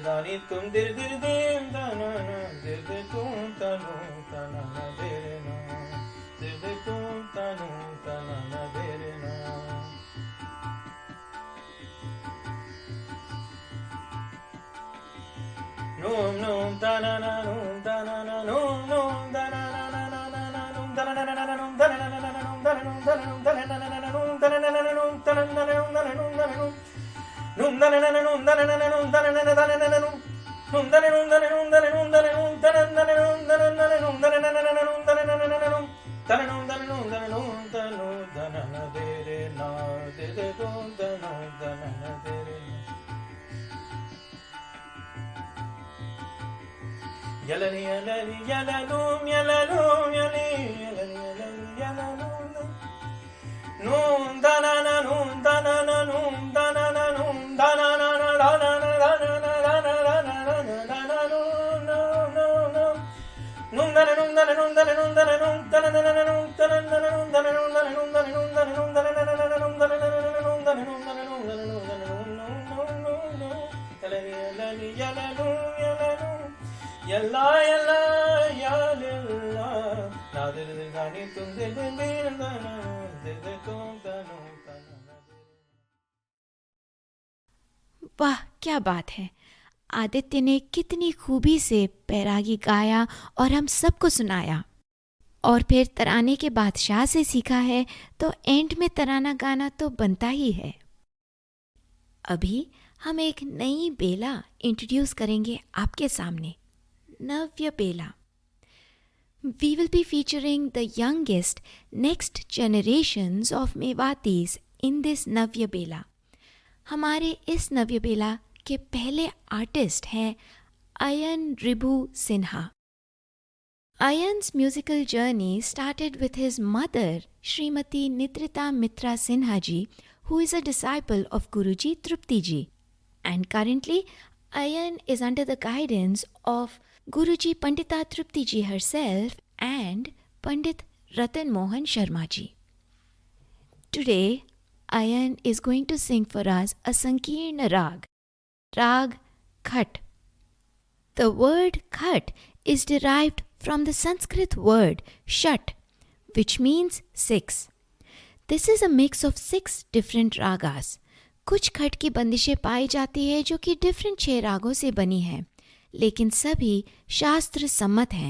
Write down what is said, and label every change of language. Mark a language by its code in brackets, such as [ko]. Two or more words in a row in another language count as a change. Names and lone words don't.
[hi] दानी तुम दिर दिर दीम तना दिर दिर तुम तनु तना दिर ना दिर दिर तुम तनु तना दिर ना num num da na na num da na na num num da na na na na na na num da na na na na num da na na na na num da na num da na num da na na na na num da na na na na num da na na na num da na num da na num num da na na na num da na na na num da na na na da na na num num da na num da na num da na num da na num da na na na num da na na na num da na na na num da na na na num da na num da na num da na num da nu da na na de re na de de dum da nu da na na de re Yalani yalani yalalum yalalum yali yalani yalani yalalum num da na na num da na na num da na na num da na na na da na na da na na da na da na da na da na num num da na num da na num da na num da na num da na na na num da na na num da na num da na num da na num da na num da na na na num da na na na num da na num da na num da na num da na num da na num yalani yalani yalalum yalalum Yalla yalla yalla na dir dir gani tum dir dir dir na dir dir tum tanu tanu वाह क्या बात है। आदित्य ने कितनी खूबी से बैरागी गाया और हम सबको सुनाया, और फिर तराने के बादशाह से सीखा है तो एंड में तराना गाना तो बनता ही है। अभी हम एक नई बेला इंट्रोड्यूस करेंगे आपके सामने, Navya Bela. [en] We will be featuring the youngest next generations of Mewatis in this Navya Bela. [hi] हमारे इस नव्य बेला के पहले आर्टिस्ट हैं अयन रिभु सिन्हा. [en] Ayan's musical journey started with his mother, Srimati Nitrita Mitra Sinha ji, who is a disciple of Guruji Trupti ji. And currently, Ayan is under the guidance of Guruji Pandita Trupti ji herself and Pandit Ratan Mohan Sharma ji. Today, Ayan is going to sing for us a Sankirna Rag, Rag Khat. The word Khat is derived from the Sanskrit word Shat, which means 6. This is a mix of 6 different ragas. [hi] कुछ खट की बंदिशें पाई जाती है जो कि डिफरेंट 6 रागों से बनी हैं, लेकिन सभी शास्त्र सम्मत हैं.